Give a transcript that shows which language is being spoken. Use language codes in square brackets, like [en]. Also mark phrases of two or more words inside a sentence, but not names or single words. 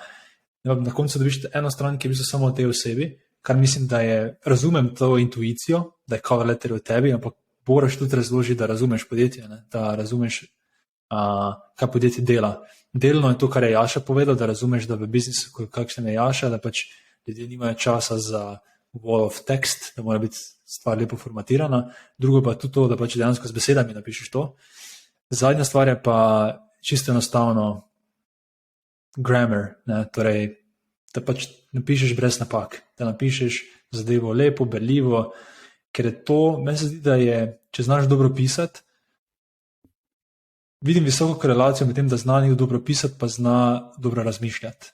[sl] Na koncu dobiš eno stran, ki je v bistvu samo o tej osebi, kar mislim, da je, razumem to intuicijo, da je [en] cover letter [sl] v tebi, ampak moraš tudi razložiti, da razumeš podjetje, ne? Da razumeš, kaj podjetje dela. Delno je to, kar je Jaša povedal, da razumeš, da v biznisu, kakšen je Jaša, da pač ljudje nimajo časa za [en] wall of text, [sl] da mora biti stvar lepo formatirana. Drugo pa tudi to, da pač dejansko z besedami napišeš to. Zadnja stvar je pa čisto enostavno grammar, ne? Torej, da pač napišeš brez napak, da napišeš zadevo lepo, berljivo, ker je to, meni se zdi, da je, če znaš dobro pisati, vidim visoko korelacijo med tem, da zna nekdo dobro pisati, pa zna dobro razmišljati.